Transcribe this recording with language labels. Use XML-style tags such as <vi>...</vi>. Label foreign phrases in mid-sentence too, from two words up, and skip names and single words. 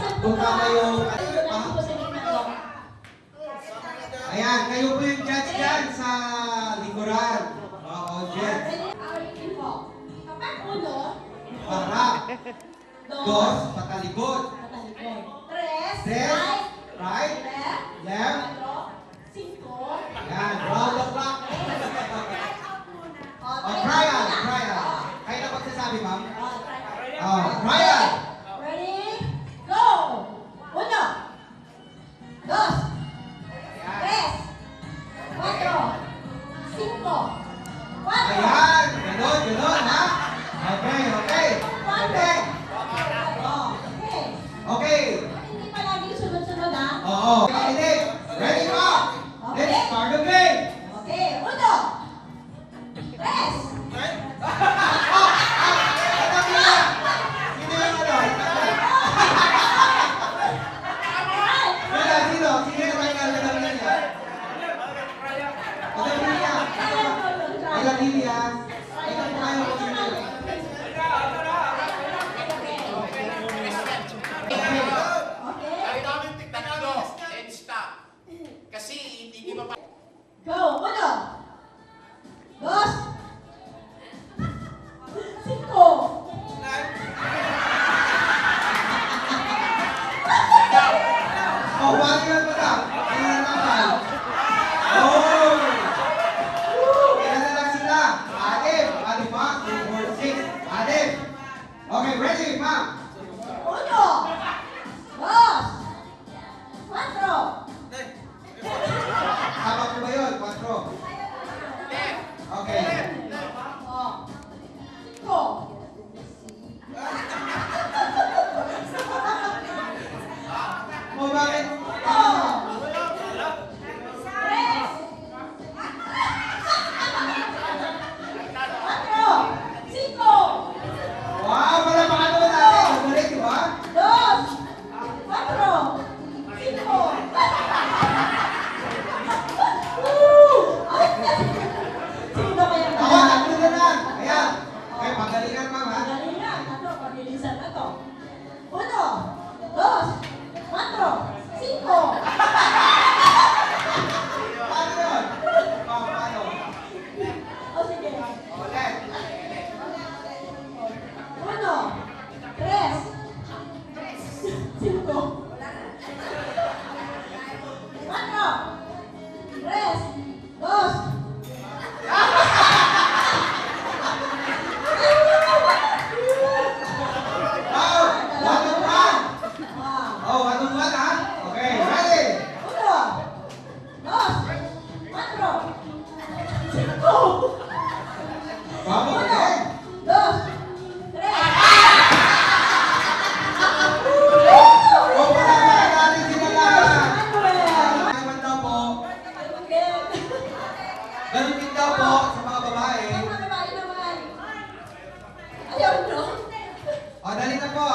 <tl>kung tama yung... Ito lang po sa gitna ko. Ayan, kayo po yung judge dyan sa likuran. Oo, judge. Ready po. Kapag uno, Para. Dos, patalikod. patalikod. Tres, Tres, right, right, left, left.</tl> <es>cuatro, cinco.</es> <tl>Ayan,</tl> <en>round the clock. Oh, trial, trial.</en> <tl>Kayo na magsasabi, ma'am? Oh, trial.</tl> <en>Ready? Go!</en> <es>Uno, dos, tres, cuatro, cinco, cuatro,</es> <tl>Ayan, ganun, ganun, ha?</tl> <en>Okay, okay. Okay.</en> <tl>Oh, okay. Okay. Hindi palagi sunod-sunod, ha? Oo.</tl> <en>Ready? Ready</en> <tl>pa?</tl> <en>Let's start the game.</en> <es>Okay, uno, tres,</es> <tl>Sino yung ano? Sino? Sino yung final? Madam Lilia? Madam Lilia? Madam Lilia? Ikaw po kayo po sino? Okay, Ay, namin tatlo</tl> <en>and stop.</en> <tl>Kasi hindi ba go,</tl> <es>uno, dos, cinco,</es> <tl>Oh, wag yun, madam. Tingnan naman. Oh! Kailan na lang sila? Anim. Anim pa? 2, 4, 6. Anim.</tl> <en>Okay, ready,</en> <tl>ma'am?</tl> <es>uno, dos, cuatro,</es> <tl>Tama ko ba yun? 4. Okay. oh, cinco, Oh, bakit?</tl> <es>oh, tres, cuatro, cinco,</es> <tl>Wow, palapakan naman natin. Magaling, di ba?</tl> <es>dos, cuatro, cinco.</es> <tl>Sino kaya Ako, tatlo na lang. Ayan. Okay, pagalingan, ma'am, ha? Galingan, pabilisan na to.</tl> <es>Uno, dos, cuatro, cinco.</es> <tl>Paano yun? Oh, paano? O sige. Ulit.</tl> <es>Uno, tres, cinco. Cuatro, tres, dos.</es> <tl>Wow! 1 on 1. Wow. Oh, 1 on 1, ha?</tl> <en>Okay, ready?</en> <es>Uno, dos, cuatro, cinco.</es> <tl>Wow, Uno, magaling.</tl> <es>dos, tres.</es> <tl>Oh, palapakan natin sila lahat. Manuel. Naman daw po, Again. ganun din daw po sa mga babae. Mga babae naman. Ayaw no? Oh, dali na po.</tl>